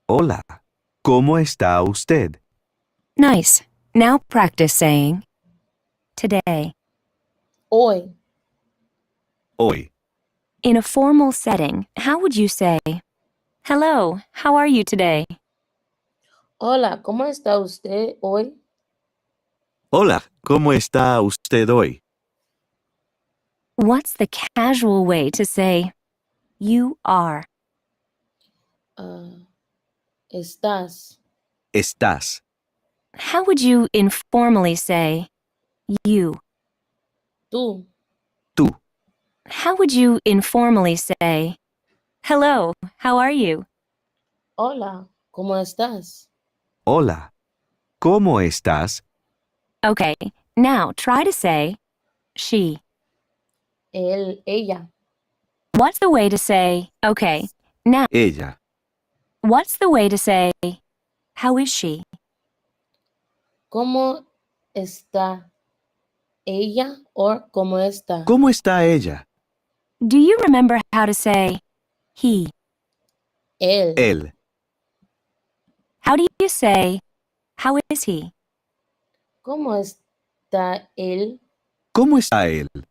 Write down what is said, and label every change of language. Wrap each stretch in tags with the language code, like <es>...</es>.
<es>Hola. ¿Cómo está usted?</es> <en>Nice. Now practice saying, today.</en> <es>Hoy. Hoy.</es> <en>In a formal setting, how would you say, hello, how are you today?</en> <es>Hola, ¿cómo está usted hoy? Hola, ¿cómo está usted hoy?</es> <en>What's the casual way to say, you are?</en> <es>Estás. Estás.</es> <en>How would you informally say, you?</en> <es>Tú. Tú.</es> <en>How would you informally say, hello, how are you?</en> <es>Hola, ¿cómo estás? Hola. ¿Cómo estás?</es> <en>Okay, now try to say, she.</en> <es>Él, ella.</es> <en>What's the way to say, okay, now,</en> <es>Ella.</es> <en>what's the way to say, how is she?</en> <es>¿Cómo está ella or cómo está? ¿Cómo está ella?</es> <en>Do you remember how to say, he?</en> <es>Él. Él.</es> <en>How do you say, How is he?</en> <es>¿Cómo está él? ¿Cómo está él?</es>